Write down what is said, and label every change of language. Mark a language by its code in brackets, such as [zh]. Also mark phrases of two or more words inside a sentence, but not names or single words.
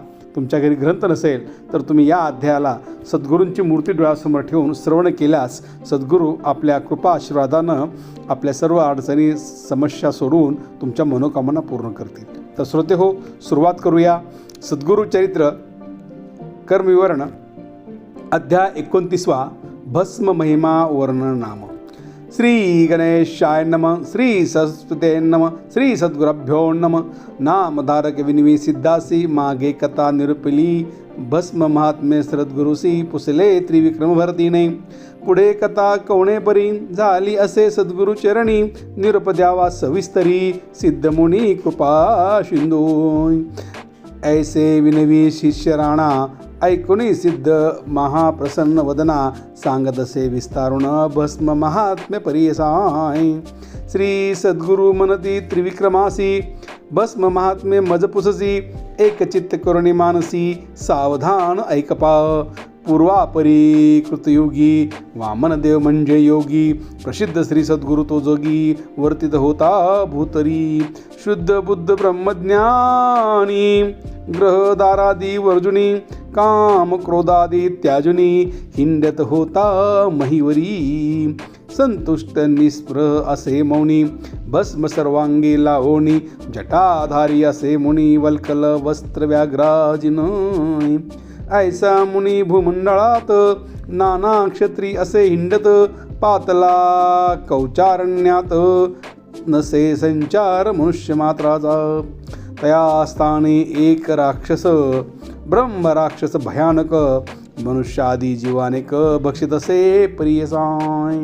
[mr] तुमच्या घरी ग्रंथ नसेल तर तुम्ही या अध्यायाला सद्गुरूंची मूर्ती डोळ्यासमोर ठेवून श्रवण केल्यास सद्गुरू आपल्या कृपा आशीर्वादानं आपल्या सर्व अडचणी समस्या सोडवून तुमच्या मनोकामना पूर्ण करतील. तर श्रोते हो, सुरुवात करूया. सद्गुरू चरित्र कर्मविवरण अध्याय 29 भस्म महिमा वर्णन नाम. [sa] श्री गणेशाय नमः. श्री सरस्वते नमः. श्री सद्गुरभ्यो नमः. [mr] नामधारक विनवी सिद्धासी मागे कथा निरुपली. भस्म महात्म्य सद्गुरुसी पुसले त्रिविक्रम भरतीने. पुढे कथा कवणे परी झाली असे सद्गुरु चरणी. निरुप द्यावा सविस्तरी सिद्धमुनी कृपा सिंधू. ऐसे विनवी शिष्य राणा ऐकुनी सिद्ध महाप्रसन्न वदना. सांगत असे विस्तारुण भस्म महात्म्य परियसाय. श्री सद्गुरु मनती त्रिविक्रमासी भस्म महात्म्य मजपुससी. एकचित्त करुणी मानसी सावधान ऐकपा. पूर्वापरी कृतयोगी वामनदेव म्हणजे योगी. प्रसिद्ध श्री सद्गुरु तो जोगी वर्तित होता भूतरी. शुद्ध बुद्ध ब्रह्मज्ञानी ग्रहदारादी वर्जुनी. काम क्रोधादी त्याजुनी हिंडत होता महिवरी. संतुष्ट निस्पृह असे मौनी भस्म सर्वांगी लावणी. जटाधारी असे मुनी वल्कल वस्त्र व्याघ्राजिन. ऐसा मुनी भूमंडळात नाना क्षत्री असे हिंडत. पातला कौचारण्यात नसे संचार मनुष्य मात्राचा. तया स्थानी एक राक्षस ब्रह्म राक्षस भयानक. मनुष्यादी जीवानेक भक्षित असे प्रियसाय.